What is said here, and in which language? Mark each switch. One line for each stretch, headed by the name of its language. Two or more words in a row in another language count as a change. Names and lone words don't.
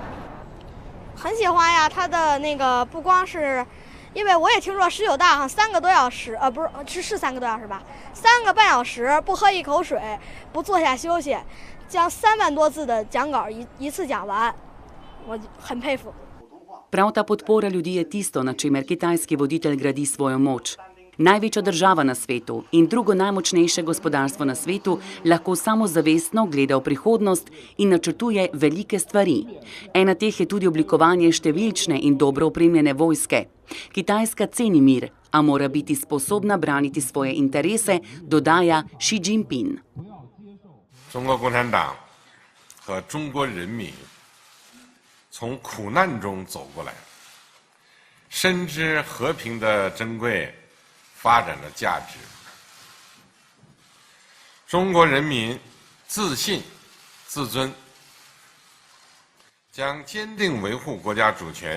Chinese: 很喜欢呀，他的那个不光是，因为我也听说19大好像3个多小时，不是3个多小时吧，3个半小时不喝一口水，不坐下休息，将3万多字的讲稿一次讲完，我很佩服。
Slovenian: Prav ta podpora ljudi je tisto, na čemer kitajski voditelj gradi svojo moč. Največja država na svetu in drugo najmočnejše gospodarstvo na svetu lahko samozavestno gleda v prihodnost in načrtuje velike stvari. Ena teh je tudi oblikovanje številčne in dobro opremljene vojske. Kitajska ceni mir, a mora biti sposobna braniti svoje interese, dodaja Xi Jinping.
Chinese: 中国共产党和中国人民从苦难中走过来，深知和平的珍贵。发展的价值。中国人民自信、自尊，将坚定维护国家主权、